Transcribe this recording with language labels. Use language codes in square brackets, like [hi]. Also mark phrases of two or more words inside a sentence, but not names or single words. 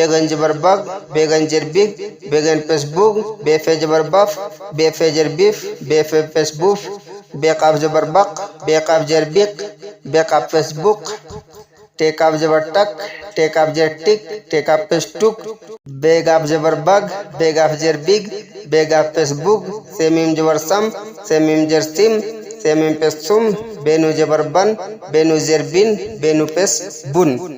[ur] غین زبر بگ بے غین زر بگ بے غین پیش بوگ بے فے زبر بف بے فے زر بیف بے فے پیش بوف بے قاف زبر بق بے قاف زر بق بے قاف پیش بک ٹے قاف زبر ٹک ٹے قاف زر ٹک ٹے قاف پیش ٹک بے گاف زبر بگ بے گاف زر بگ بے گاف پیش بگ سے میم زبر سم سے میم زر سم سے میم پیش سم بے نو زبر بن بے نو زر بن بے نو پیش بن